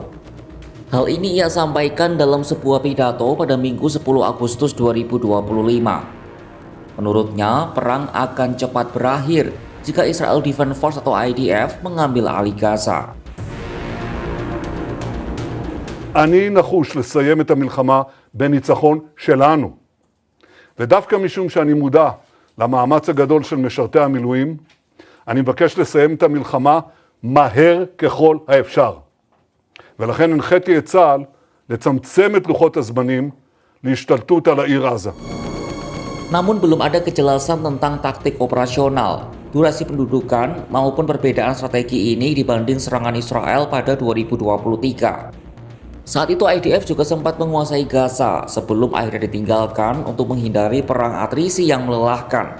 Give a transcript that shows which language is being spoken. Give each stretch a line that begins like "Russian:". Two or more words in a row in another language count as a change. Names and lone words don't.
Indonesian: Hal ini ia sampaikan dalam sebuah pidato pada Minggu 10 Agustus 2025. Menurutnya, perang akan cepat berakhir jika Israel Defense Force atau IDF mengambil alih Gaza.
Hebrew: אני נחוש לסיים את המלחמה בניצחון שלנו. ודווקא משום שאני מודע למאמץ הגדול של משרתי המילואים, אני מבקש לסיים את המלחמה מהר ככל האפשר. ולכן הנחיתי את צה"ל לצמצם את לוחות הזמנים להשתלטות על העיר עזה.
Indonesian: Namun belum ada kejelasan tentang taktik operasional, durasi pendudukan maupun perbedaan strategi ini dibanding serangan Israel pada 2023. Saat itu IDF juga sempat menguasai Gaza sebelum akhirnya ditinggalkan untuk menghindari perang atrisi yang melelahkan.